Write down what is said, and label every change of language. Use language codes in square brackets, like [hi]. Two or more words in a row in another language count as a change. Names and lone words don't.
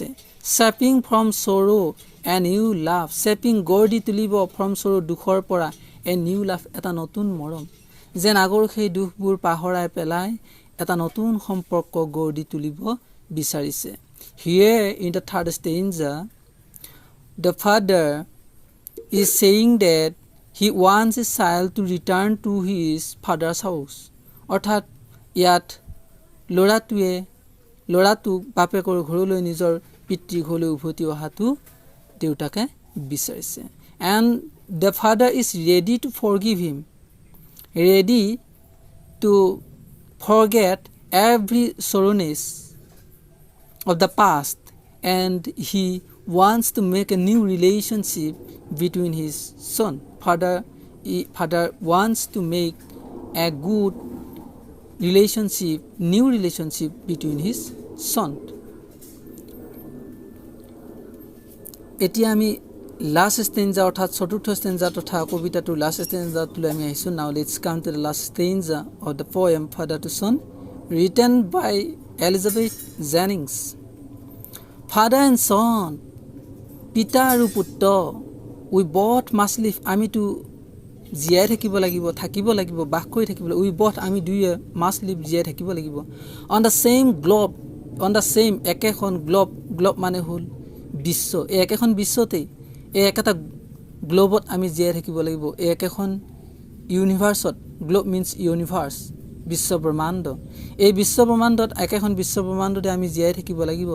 [en] shaping from sorrow a new love, [as] চেপিং গঢ় দি তুলিব, [en] from sorrow [as] দুখৰ পৰা, [en] a new love [as] এটা নতুন মৰম, যেন আগৰ সেই দুখবোৰ পাহৰাই পেলাই এটা নতুন সম্পৰ্ক গঢ় দি তুলিব বিচাৰিছে। [en] here in the third stanza the father is saying that he wants his child to return to his father's house, [as] অৰ্থাৎ ইয়াত ল'ৰাটোক বাপেকৰ ঘৰলৈ, নিজৰ পিতৃ ঘৰলৈ উভতি অহাটো দেউতাকে বিচাৰিছে। [en] and the father is ready to forgive him, ready to forget every sorrowness of the past, and he wants to make a new relationship between his son. Father wants to make a good new relationship between his son. [as] এতিয়া আমি [en] last stanza [as] অৰ্থাৎ চতুৰ্থ ষ্টেঞ্জা তথা কবিতাটোৰ [en] last stanzaটোলৈ [as] আমি আহিছোঁ। [en] now let's come to the last stanza of the poem Father to Son, written by Elizabeth Jennings. Father and son, [as] পিতা আৰু পুত্ৰ, [en] we both must live, [as] আমিতো জীয়াই থাকিব লাগিব, বাস কৰি থাকিব লাগিব। [en] we both, [as] আমি দুয়োৱে [en] must live, [as] জীয়াই থাকিব লাগিব। [en] on the same globe, [as] একেখন গ্ল'ব মানে হ'ল বিশ্ব। এই একেখন বিশ্বতেই, এই একেটা গ্ল'বত আমি জীয়াই থাকিব লাগিব। এই একেখন ইউনিভাৰ্চত, [en] globe means universe, [as] বিশ্ব ব্ৰহ্মাণ্ড। এই বিশ্ব ব্ৰহ্মাণ্ডত, একেখন বিশ্ব ব্ৰহ্মাণ্ডতে আমি জীয়াই থাকিব লাগিব।